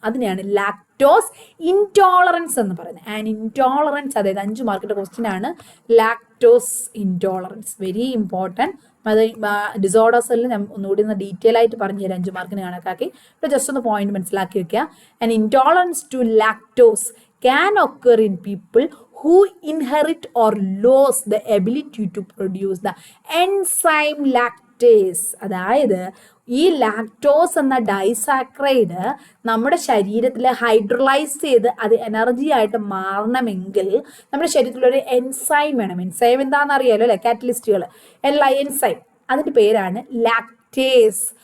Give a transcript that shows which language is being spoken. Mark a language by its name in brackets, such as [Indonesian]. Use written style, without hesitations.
[Malayalam] അതിനെയാണ് lactose intolerance എന്ന് പറയുന്നത്. ആൻഡ് ഇൻടോളറൻസ്, അതായത് 5 മാർക്കിന്റെ ക്വസ്റ്റ്യൻ ആണ് ലാക്ടോസ് ഇൻടോളറൻസ്. Very important. അത് ഡിസോർഡേഴ്സിൽ ഞാൻ ഒന്നുകൂടി ഡീറ്റെയിൽ ആയിട്ട് പറഞ്ഞു തരാം, 5 മാർക്കിന് കണക്കാക്കി. ഇവിടെ ജസ്റ്റ് ഒന്ന് പോയിന്റ് മനസ്സിലാക്കി വെക്കുക. [English] And intolerance to lactose can occur in people who inherit or lose the ability to produce the enzyme lactase. [Malayalam] അതായത് ഈ ലാക്ടോസ് എന്ന ഡൈസാക്രൈഡ് നമ്മുടെ ശരീരത്തിൽ ഹൈഡ്രോളൈസ് ചെയ്ത് അത് എനർജി ആയിട്ട് മാറണമെങ്കിൽ നമ്മുടെ ശരീരത്തിലൊരു എൻസൈം വേണം. എൻസൈം എന്താണെന്ന് അറിയാലോ അല്ലെ, കാറ്റലിസ്റ്റുകൾ, എൻസൈം, അതിൻ്റെ പേരാണ് ലാക്ടേസ്.